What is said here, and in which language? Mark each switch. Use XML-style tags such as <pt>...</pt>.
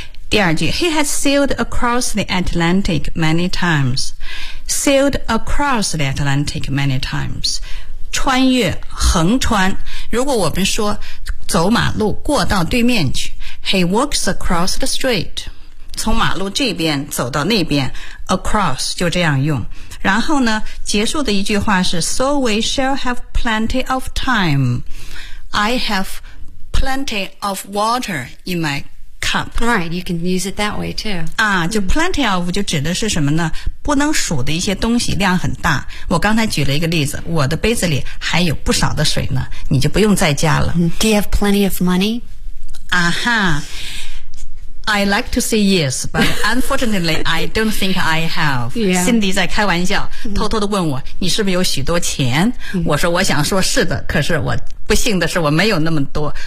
<zh>第二句</zh> <en>He has sailed across the Atlantic many times Sailed across the Atlantic many times</en> <zh>穿越横穿如果我们说走马路过到对面去</zh> <en>He walks across the street</en> <zh>从马路这边走到那边</zh> <en>Across</en> <zh>就这样用然后呢结束的一句话是</zh> <en>So we shall have plenty of time I have plenty of water in my cup Right, you can use it that way too</en> <zh>啊，就 plenty of 就指的是什么呢不能数的一些东西量很大我刚才举了一个例子我的杯子里还有不少的水呢你就不用再加了</zh> <en>Do you have plenty of money? 啊哈I like to say yes, but unfortunately, I don't think I have. Yeah.</en> <zh>Cindy 在开玩笑，偷偷地问我，你是不是有许多钱？我说，我想说是的，可是我不幸的是我没有那么多。</zh>